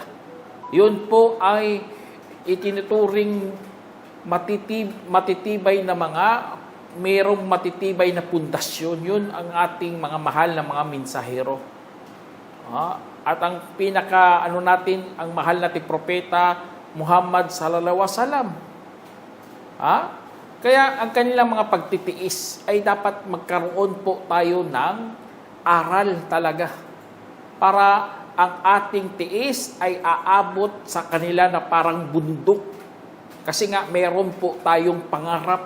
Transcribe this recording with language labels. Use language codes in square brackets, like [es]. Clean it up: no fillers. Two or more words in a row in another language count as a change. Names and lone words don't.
[tl] Yun po ay itinuturing matitibay na mga merong matitibay na pundasyon. Yun ang ating mga mahal na mga mensahero. At ang pinaka natin, ang mahal nating propeta Muhammad [ar] صلى الله عليه وسلم. [tl] Kaya ang kanilang mga pagtitiis ay dapat magkaroon po tayo ng aral talaga para ang ating tiis ay aabot sa kanila na parang bundok. Kasi nga meron po tayong pangarap.